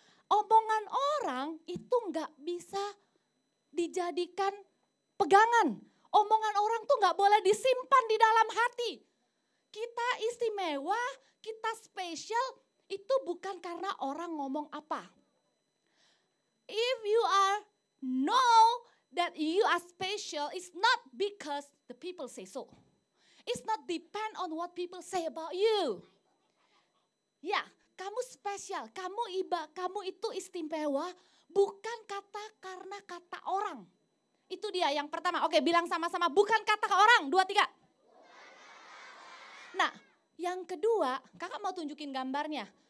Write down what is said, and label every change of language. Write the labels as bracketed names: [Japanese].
[Indonesian] Omongan orang itu nggak bisa dijadikan pegangan. Omongan orang tuh nggak boleh disimpan di dalam hati. Kita istimewa, kita spesial itu bukan karena orang ngomong apa. [English] If you are know that you are special, it's not because the people say so. It's not depend on what people say about you. [Indonesian] Ya, kamu spesial, kamu itu istimewa, bukan karena kata orang. Itu dia yang pertama. Oke, bilang sama-sama, bukan kata orang. 2, 3. Nah, yang kedua, kakak mau tunjukin gambarnya.